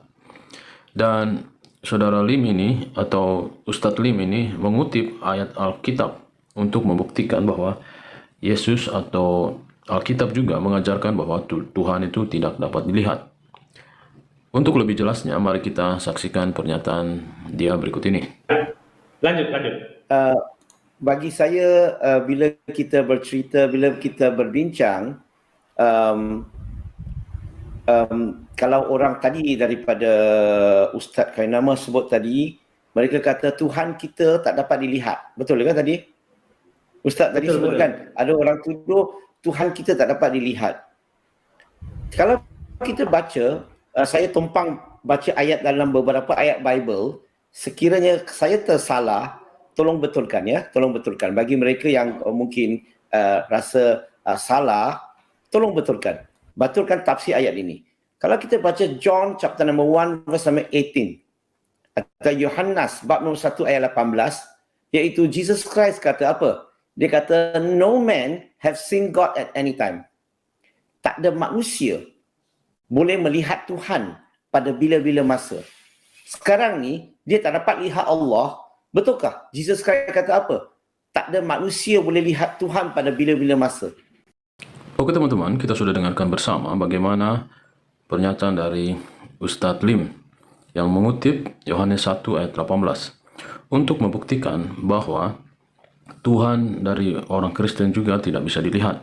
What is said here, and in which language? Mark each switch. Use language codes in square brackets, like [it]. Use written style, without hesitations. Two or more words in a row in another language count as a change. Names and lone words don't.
[id] Dan saudara Lim ini atau Ustadz Lim ini mengutip ayat Alkitab untuk membuktikan bahwa Yesus atau Alkitab juga mengajarkan bahwa Tuhan itu tidak dapat dilihat. Untuk lebih jelasnya, mari kita saksikan pernyataan dia berikut ini. Lanjut. [ms] Bagi saya, bila kita bercerita, bila kita berbincang, kalau orang tadi daripada Ustaz Kainama sebut tadi, mereka kata Tuhan kita tak dapat dilihat. Betul kan tadi? Ustaz tadi sebut kan, ada orang tuduh Tuhan kita tak dapat dilihat. Kalau kita baca, saya tumpang baca ayat dalam beberapa ayat Bible, sekiranya saya tersalah, tolong betulkan ya, tolong betulkan. Bagi mereka yang mungkin rasa salah, tolong betulkan. Betulkan tafsir ayat ini. Kalau kita baca [en] John chapter number 1 verse number 18 [ms] atau Yohanes bab nombor 1 ayat 18, iaitu Jesus Christ kata apa? Dia kata [en] no man have seen God at any time. [ms] Tak ada manusia boleh melihat Tuhan pada bila-bila masa. Sekarang ni, dia tak dapat lihat Allah. Betulkah? Jesus Christ kata apa? Tak ada manusia boleh lihat Tuhan pada bila-bila masa. [id] Oke teman-teman, kita sudah dengarkan bersama bagaimana pernyataan dari Ustadz Lim yang mengutip Yohanes 1 ayat 18 untuk membuktikan bahwa Tuhan dari orang Kristen juga tidak bisa dilihat.